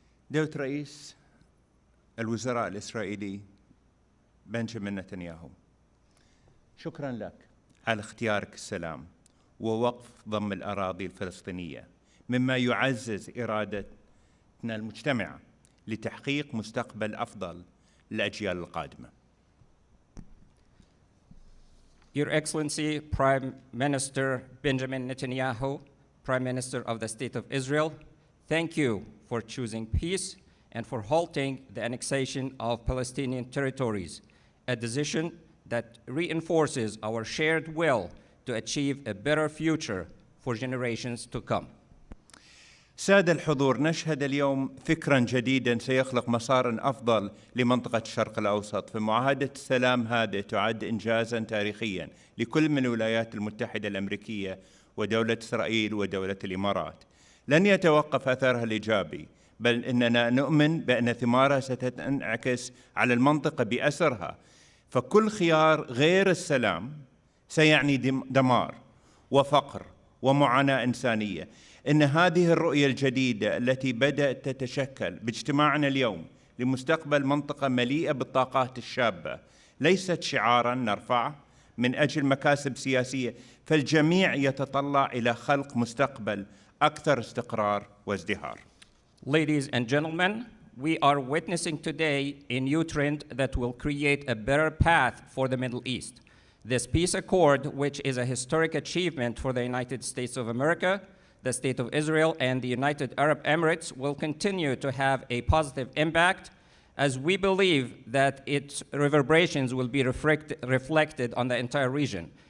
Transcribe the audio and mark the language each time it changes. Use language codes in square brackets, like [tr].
[ar] دولة رئيس الوزراء الإسرائيلي بنجامين نتنياهو، شكرا لك على اختيارك السلام ووقف ضم الأراضي الفلسطينية، مما يعزز إرادتنا المجتمعة لتحقيق مستقبل أفضل للأجيال القادمة. [en] Your Excellency, Prime Minister Benjamin Netanyahu, Prime Minister of the State of Israel, thank you for choosing peace and for halting the annexation of Palestinian territories, a decision that reinforces our shared will to achieve a better future for generations to come. [ar] سادة الحضور، نشهد اليوم فكراً جديداً سيخلق مساراً أفضل لمنطقة الشرق الأوسط، فمعاهدة السلام هذه تعد إنجازاً تاريخياً لكل من الولايات المتحدة الأمريكية ودولة إسرائيل ودولة الإمارات. لن يتوقف أثرها الإيجابي، بل إننا نؤمن بأن ثمارها ستنعكس على المنطقة بأسرها، فكل خيار غير السلام سيعني دمار وفقر ومعاناة إنسانية. إن هذه الرؤية الجديدة التي بدأت تتشكل باجتماعنا اليوم لمستقبل منطقة مليئة بالطاقات الشابة ليست شعاراً نرفعه من أجل مكاسب سياسية، فالجميع يتطلع إلى خلق مستقبل أكثر استقرار وازدهار. [en] Ladies and gentlemen, we are witnessing today a new trend that will create a better path for the Middle East. This peace accord, which is a historic achievement for the United States of America, the State of Israel, and the United Arab Emirates, will continue to have a positive impact, as we believe that its reverberations will be reflected on the entire region.